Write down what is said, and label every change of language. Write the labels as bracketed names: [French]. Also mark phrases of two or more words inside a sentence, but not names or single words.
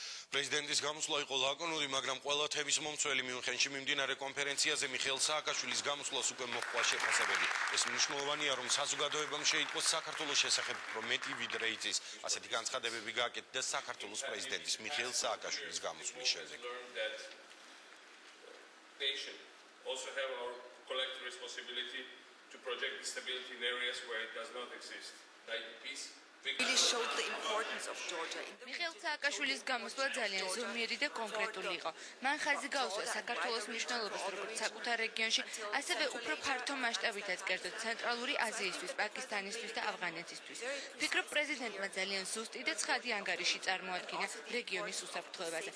[Georgian] პრეზიდენტის გამოსვლა იყო ლაკონური, მაგრამ ყველა თემის მომცველი მიუნხენში მიმდინარე კონფერენციაზე მიხეილ სააკაშვილის გამოსვლას უკვე მოჰყვა შეფასებები. ეს მნიშვნელოვანია, რომ საზოგადოებამ შეიტყოს საქართველოს შესახებ უფრო მეტი ვიდრე იცის. ასეთი განცხადებები გააკეთდა საქართველოს პრეზიდენტის მიხეილ სააკაშვილის გამოსვლის შემდეგ. [English] Also have our collective responsibility to project stability in areas where it does not exist. IDPs really showed the importance of Georgia. [Georgian] მიხეილ სააკაშვილის გამოსვლა ძალიან ზომიერი და კონკრეტული იყო. მან ხაზი გაუსვა საქართველოს მნიშვნელობას როგორც საკუთარ რეგიონში, ასევე უფრო ფართო მასშტაბითაც კერძოდ ცენტრალური აზიისთვის, პაკისტანისთვის და ავღანეთისთვის. ვფიქრობ, პრეზიდენტმა ძალიან ზუსტი და ცხადი ანგარიში წარმოადგინა რეგიონის უსაფრთხოებაზე.